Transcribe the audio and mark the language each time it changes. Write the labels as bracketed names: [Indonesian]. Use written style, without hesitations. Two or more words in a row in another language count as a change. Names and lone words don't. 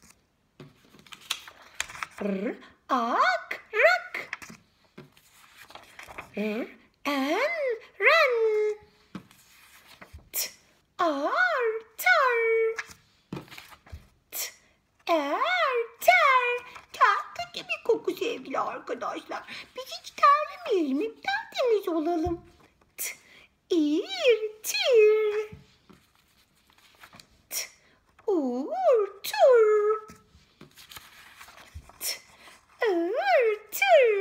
[Turkish] R, rak. R, ren. T, tar. T, ter. Ter gibi koku sevgili arkadaşlar. Biz hiç terlemeyelim. Hep tertemiz olalım. T, tir. T, tur. T, tır.